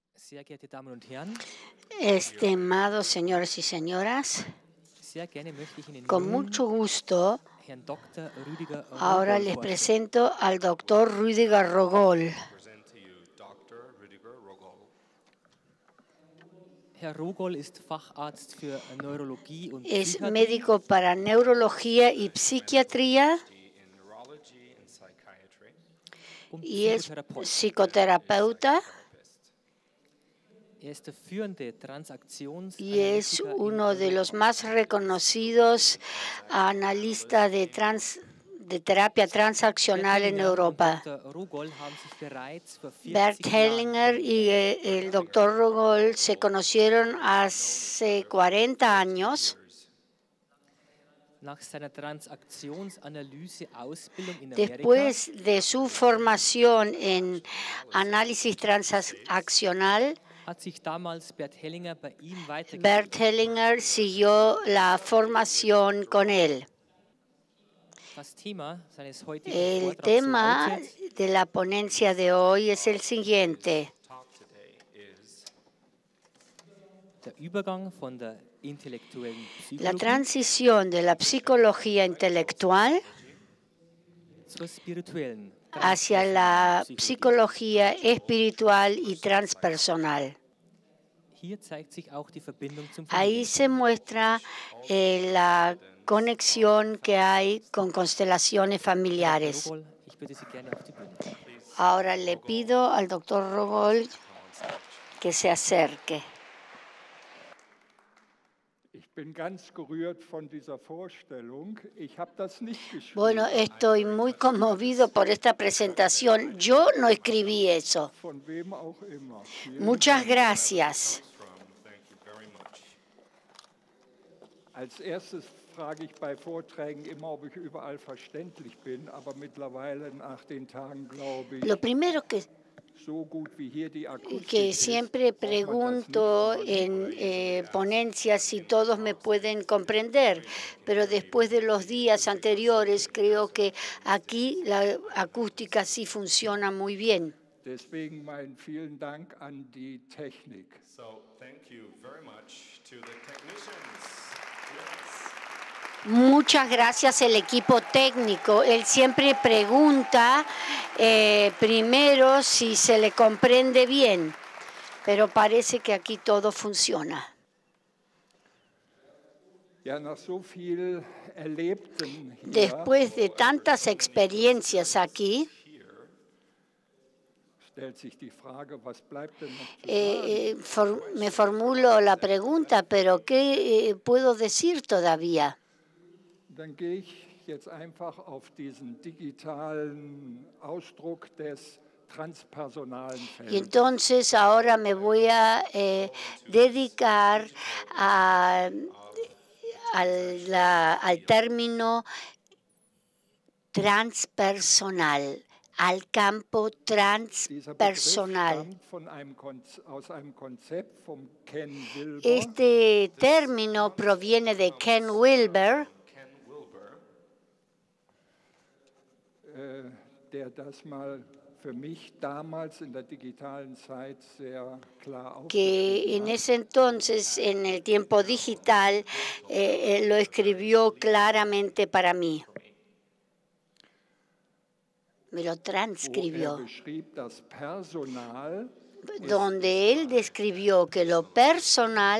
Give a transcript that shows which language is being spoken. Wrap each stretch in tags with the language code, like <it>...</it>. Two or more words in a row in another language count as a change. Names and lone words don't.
<de>Sehr geehrte Damen und Herren,</de> <es>Estimados señores y señoras,</es> <de>sehr gerne möchte ich Ihnen</de> <es>con</es> <de>nun</de> <es>mucho gusto</es> <de>Herrn Dr. Rüdiger</de> <es>ahora</es> <de>Rogol</de> <es>les</es> <de>vorstellen.</de> <es>presento al doctor Rüdiger Rogol.</es> <en>Present to you Dr. Rüdiger Rogol.</en> <de>Herr Rogol ist Facharzt für Neurologie und</de> <es>Es</es> <de>Psychiatrie</de> <es>médico para neurología y psiquiatría</es> <en>PhD in Neurology and Psychiatry.</en> <de>und</de> <es>y es</es> <de>Psychotherapeut.</de> <es>psicoterapeuta</es> <de>Er ist der führende</de> <es>y es</es> <de>Transaktionsanalytiker in</de> <es>uno de los</es> <de>Europa.</de> <es>más reconocidos analistas de terapia transaccional en</es> <de>Hellinger</de> <es>Europa.</es> <de>und Dr. Rogol haben sich bereits vor 40 Bert Jahren</de> <es>Hellinger y el doctor Rogol se conocieron hace 40 años.</es> <de>nach seiner Transaktionsanalyse-Ausbildung in Amerika</de> <es>Después de su formación en análisis transaccional,</es> <de>hat sich damals Bert Hellinger bei ihm Bert weitergebildet.</de> <es>Hellinger siguió la formación con él.</es> <de>Das Thema seines heutigen</de> <es>El</es> <de>Vortrags</de> <es>tema</es> <de>lautet</de> <es>de la ponencia de hoy es el siguiente:</es> <en>Talk today is</en> <de>der Übergang von der intellektuellen</de> <es>la</es> <de>Psychologie</de> <es>transición de la psicología intelectual</es> <de>zur spirituellen</de> <es>hacia la</es> <de>Psychologie.</de> <es>psicología espiritual y transpersonal.</es> <de>Hier zeigt sich auch die Verbindung zum</de> <es>Ahí</es> <de>Familien.</de> <es>se muestra la conexión que hay con constelaciones familiares.</es> <de>Rogol, ich bitte Sie gerne auf die Bühne.</de> <es>Ahora le pido al doctor Rogol que se acerque.</es> <de>Ich bin ganz gerührt von dieser Vorstellung. Ich habe das nicht geschrieben.</de> <es>Bueno, estoy muy conmovido por esta presentación. Yo no escribí eso.</es> <de>Von wem auch immer. Vielen</de> <es>Muchas</es> <de>Dank.</de> <es>gracias.</es> <en>thank you very much.</en> <de>Als erstes frage ich bei Vorträgen immer, ob ich überall verständlich bin, aber mittlerweile nach den Tagen glaube ich,</de> <es>Lo primero</es> <de>so gut wie hier die Akustik</de> <es>que</es> <de>ist,</de> <es>siempre</es> <de>braucht man das nicht</de> <es>pregunto</es> <de>fragen.</de> <es>en ponencias si todos me pueden comprender, pero después de los días anteriores creo que aquí la acústica sí funciona muy bien.</es> <de>Deswegen meinen vielen Dank an die Technik.</de> <en>So thank you very much to the technicians. Yes.</en> <es>Muchas gracias al equipo técnico. Él siempre pregunta primero si se le comprende bien, pero parece que aquí todo funciona.</es> <de>Ja, nach so viel Erlebtem hier,</de> <es>Después de tantas experiencias aquí,</es> <de>stellt sich die Frage, was bleibt denn noch zu sagen?</de> <es>me formulo la pregunta, pero ¿qué puedo decir todavía?</es> <de>Dann gehe ich jetzt einfach auf diesen digitalen Ausdruck des transpersonalen</de> <es>Y</es> <de>Feldes.</de> <es>entonces ahora me voy a dedicar al término transpersonal, al campo</es> <de>Dieser Begriff</de> <es>transpersonal.</es> <de>stammt aus einem Konzept von Ken Wilber,</de> <es>Este término proviene de Ken Wilber,</es> <de>Ken Wilber, der das mal für mich damals in der digitalen Zeit sehr klar</de> <es>que en</es> <de>aufgeschrieben hat.</de> <es>ese entonces, en el tiempo digital, lo escribió claramente para mí. Me lo</es> <de>Wo er</de> <es>transcribió,</es> <de>beschrieb, das Personal</de> <es>donde él describió que lo personal</es>